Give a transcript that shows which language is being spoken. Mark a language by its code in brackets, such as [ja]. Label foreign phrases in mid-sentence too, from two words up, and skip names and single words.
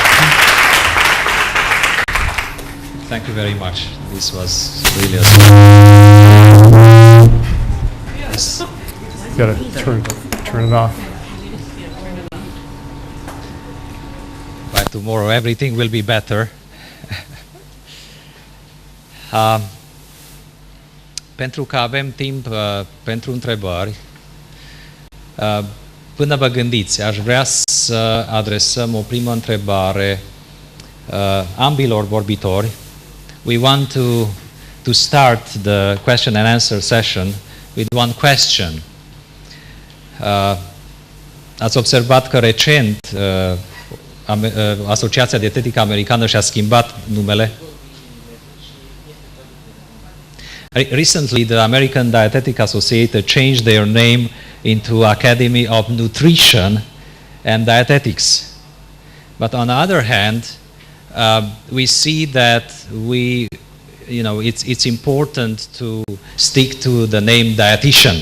[en] Thank you very much. This was really a... Yes. Got to turn it off. By tomorrow everything will be better. [ro] Pentru că avem timp pentru întrebări, până vă gândiți, aș vrea să adresăm o primă întrebare ambilor vorbitori. [en] We want to start the question and answer session with one question. [ro] Ați observat că recent Asociația Dietetică Americană și-a schimbat numele? [en] Recently, the American Dietetic Association changed their name into Academy of Nutrition and Dietetics. But on the other hand, we see that it's important to stick to the name Dietician.